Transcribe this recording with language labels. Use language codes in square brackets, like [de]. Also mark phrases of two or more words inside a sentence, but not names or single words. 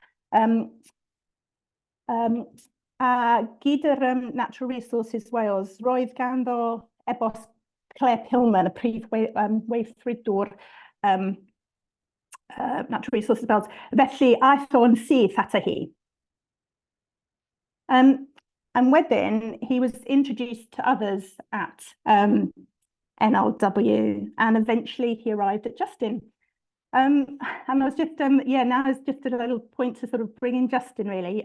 [cy] A gyda'r Natural Resources Wales, roedd ganddo e-bost Claire Pillman, y prif weithredwr Natural Resources Wales. Felly, aeth o'n syth ata hi. [en] And wedyn, he was introduced to others at NLW, and eventually he arrived at Justin. And I was just, now is just a little point to sort of bring in Justin, really.